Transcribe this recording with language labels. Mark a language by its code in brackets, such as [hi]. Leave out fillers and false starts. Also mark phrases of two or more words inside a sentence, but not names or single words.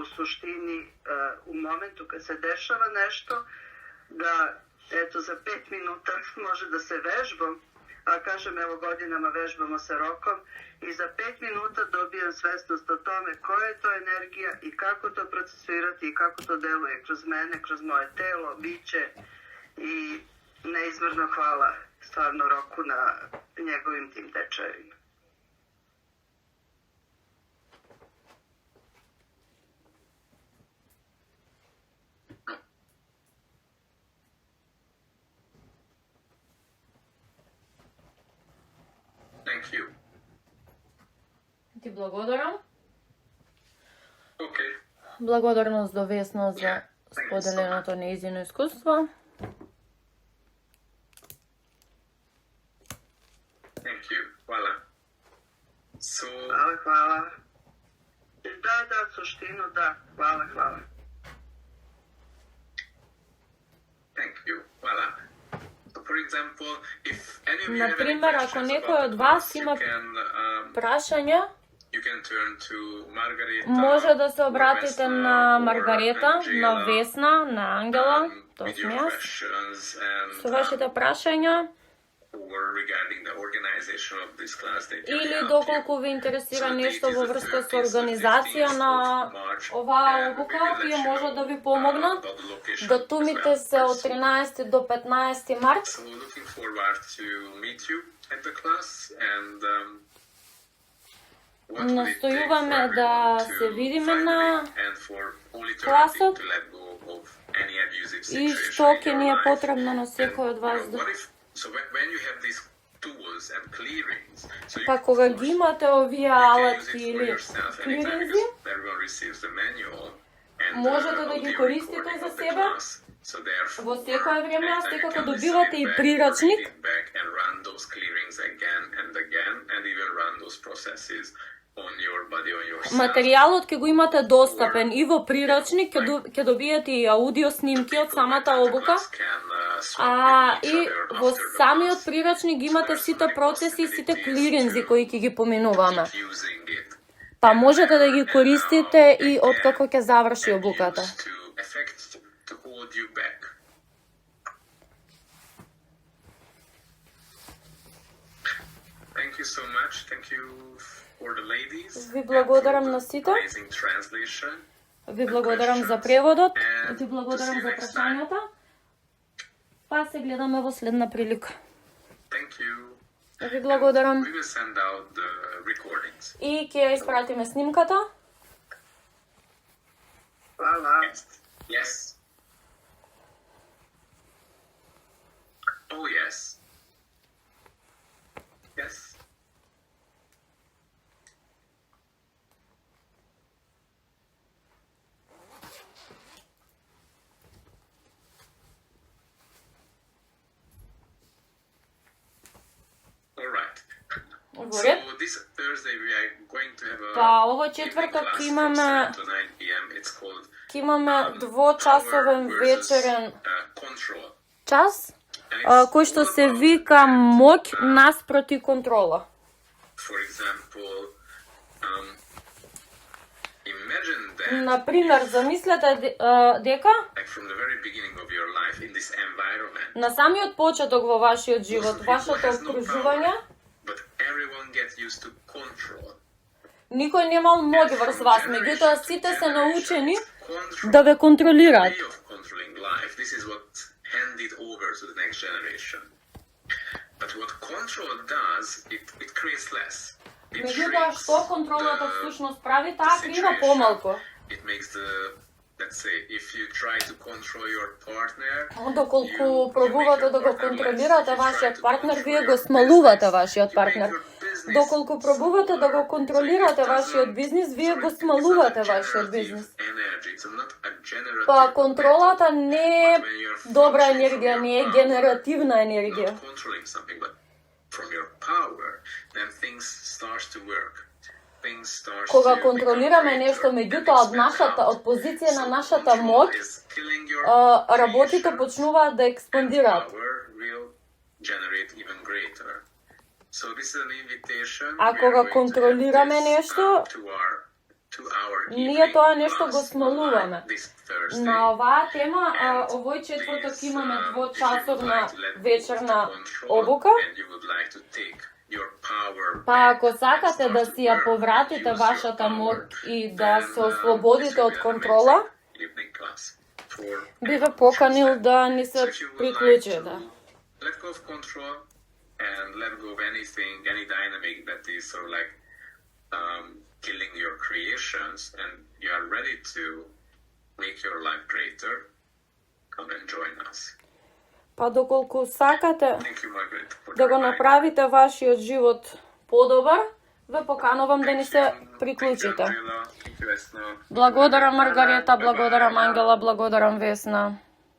[sr] suštini u momentu kad se dešava nešto, da eto za 5 minuta može da se vežbam, a kažem evo godinama vežbamo sa Rokom i za 5 minuta dobijam svesnost o tome koja je to energija i kako to procesuirati i kako to deluje kroz mene, kroz moje telo, biće i neizmjerno hvala stvarno Roku na njegovim tim tečajevima. [en] Thank you. [mk] Ти благодарам. [en] Okay. [mk] Благодарност до Весна за споделеното неизино искуство. [en] Thank you. [sr] Hvala. [en] So, [sr] Hvala. Da, suštinu, da. Hvala. [en] thank you. Hvala. So, for example, if any of you have any [mk] Например, ако [en] questions [mk] некој [en] about [mk] од [en] the [mk] вас [en] class, [mk] има [en] you can [mk] прашања, [en] turn to Margareta, [mk] може да се [en] or [mk] обратите [en] Vesna, [mk] на [en] or [mk] Маргарета, на [en] Angela, [mk] Весна, на Ангела, тоа [en] with [mk] сум [en] your [mk] јас, [en] questions and [mk] со вашите прашања, [en] or regarding the organization of this class that you [mk] или [en] help [mk] доколку [en] you. [mk] ви интересира [en] So, [mk] нешто [en] date is [mk] во [en] the [mk] врска [en] 13th, [mk] со организација на [en] March, [mk] оваа [en] and we [mk] обука, [en] will let [mk] тие [en] you [mk] може да [en] know, [mk] ви помогнат. [en] about the location as [mk] Датумите [en] well. [mk] се од 13 до 15 март. [en] So looking forward to meet you at the class and what will it take [mk] Настојуваме [en] for [mk] да [en] everyone [mk] се [en] to [mk] видиме [en] finally [mk] на [en] and for all eternity [mk] класот [en] to let go of any abusive [mk] и [en] situation [mk] што [en] in [mk] ќе [en] your [mk] ни е [en] life. [mk] потребно на [en] And, [mk] секој од вас. [en] what if, so when you have these tools and clearings, so you, [mk] Па [en] of [mk] кога [en] course, [mk] ги имате овие [en] you can use [mk] алатки [en] it for [mk] или [en] yourself anytime [mk] клиринзи, [en] because everyone receives the manual and [mk] можете да ги [en] audio [mk] користите [en] recording [mk] за [en] of the [mk] себе [en] class. So therefore, [mk] во секое време, а [en] anytime you [mk] секако [en] can [mk] добивате [en] listen [mk] и [en] it back, [mk] прирачник. [en] read it back and run those clearings again and even run those processes on your body, on yourself. [mk] Материјалот ќе го имате достапен и во прирачник, ќе добиете и аудио снимки од самата обука, а и во самиот прирачник имате сите процеси и сите клиринзи кои ќе ги поминуваме. Па можете да ги користите и откако ќе заврши обуката. [en] Thank you so much. Thank you for the ladies. [mk] Ви благодарам на сите. [en] Amazing translation. [mk] Ви благодарам за преводот. Ви благодарам за прашањата. Па се гледаме во следна прилика. [en] Thank you. [mk] Ви благодарам. [en] We will send out the recordings. [mk] И ќе ја испратиме снимката. [sr] Hvala. [en] Yes. Oh, yes. Yes. All right. [mk] Во [en] So [mk] ред. [en] this Thursday we are going to have a [mk] Па овој четврток [en] evening class from [mk] имаме [en] 7 to 9 p.m. It's called [mk] ќе имаме двочасовен [en] Power versus, [mk] вечерен [en] Control. [mk] час, [en] And it's [mk] кој што [en] all [mk] се [en] about, [mk] вика моќ наспроти контрола. [en] for example, imagine that [mk] Например, замислете дека [en] like from the very beginning of your life in this environment, [mk] на самиот почеток во вашиот живот, вашето окружување, [en] but everyone gets used to control. [mk] никој немал моќ врз вас, меѓутоа сите се научени [en] Control, [mk] да ве контролираат. [en] way of controlling life. This is what handed over to the next generation. But what control does, it creates less. It [mk] Меѓутоа, [en] shrinks [mk] што контролата [en] the- [mk] всушност прави, таа [en] the [mk] крива [en] situation. [mk] помалку. [en] It makes the, let's say, if you try to control your partner, [mk] Доколку [en] you [mk] пробувате [en] make [mk] да [en] your [mk] го [en] partner [mk] контролирате [en] less. If you try [mk] вашиот [en] to [mk] партнер, [en] control [mk] вие [en] your [mk] го смалувате [en] business, [mk] вашиот [en] you make [mk] партнер. [en] your business [mk] Доколку пробувате да го контролирате [en] smaller. So it [mk] вашиот [en] doesn't- [mk] бизнис, вие [en] so [mk] го [en] it is a [mk] смалувате вашиот [en] generative [mk] бизнис. [en] energy. energy. It's not a generative [mk] Па контролата не е [en] method. When you're [mk] добра [en] functioning [mk] енергија, [en] from [mk] не [en] your [mk] е [en] power, [mk] генеративна енергија. [en] not controlling something, but from your power, then things starts to work. Things starts [mk] Кога [en] to [mk] контролираме [en] become [mk] нешто, [en] greater and [mk] меѓутоа од [en] expand [mk] нашата, [en] out. [mk] од позиција на [en] So [mk] нашата [en] control [mk] моќ, [en] is killing your [mk] работите [en] creation, [mk] почнуваат да [en] and [mk] експандираат. [en] power will generate even greater. So this is an invitation. [mk] А [en] We are [mk] кога [en] going to [mk] контролираме [en] have this, [mk] нешто, [en] to our 2-hour [mk] ние [en] evening [mk] тоа нешто го [en] class [mk] смалуваме. [en] online this Thursday. [mk] На оваа тема, [en] And [mk] овој четврток [en] please, [mk] имаме [en] if you would [mk] двочасовна [en] like to let go of the [mk] вечерна [en] control [mk] обука. [en] and you would like to take your power [mk] Па [en] back [mk] ако сакате [en] and [mk] да [en] start [mk] си [en] to [mk] ја [en] work [mk] повратите [en] and use [mk] вашата [en] your [mk] моќ [en] power, [mk] и да [en] then, [mk] се [en] this [mk] ослободите [en] will [mk] од [en] be an [mk] контрола, [en] amazing evening class for [mk] би ве [en] everyone who [mk] поканил [en] chooses that. [mk] да ни [en] So [mk] се [en] if you would like [mk] приклучите. [en] to let go of control and let go of anything, any dynamic that is sort of like killing your creations, and you are ready to make your life greater, come and join us. [mk] Па доколку сакате [en] Thank you, Margaret, for [mk] да [en] the [mk] го [en] reminder. [mk] направите вашиот живот подобар, ве поканувам да ни се [en] Thank you, [mk] приклучите. [en] Angela. Thank you, Vesna. [mk] Благодарам Маргарета, благодарам Ангела, благодарам Весна.